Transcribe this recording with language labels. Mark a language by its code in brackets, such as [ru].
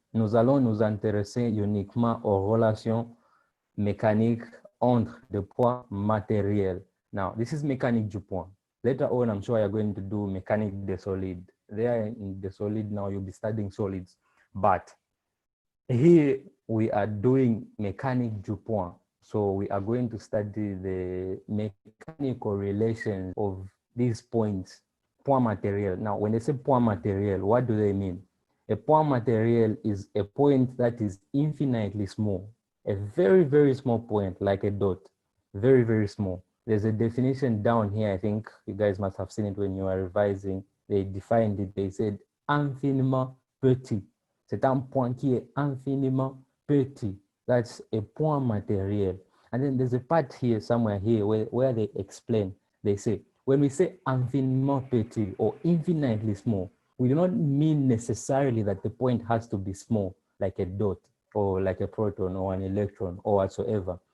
[fr] Nous allons nous intéresser uniquement aux relations mécaniques entre des points matériels. [en] Now, this is mécanique du point. Later on, I'm sure you're going to do mécanique des solides. There in the solid now, you'll be studying solids. But here we are doing mécanique du point. So we are going to study the mechanical relations of these points, point matériel. Now, when they say point matériel, what do they mean? A point matériel is a point that is infinitely small, a very, very small point, like a dot, very, very small. There's a definition down here. I think you guys must have seen it when you are revising. They defined it. They said infiniment petit. [fr] C'est un point qui est infiniment petit. [en] That's a point matériel. And then there's a part here, somewhere here, where they explain. They say, when we say infiniment petit or infinitely small, we do not mean necessarily that the point has to be small, like a dot or like a proton or an electron or whatsoever.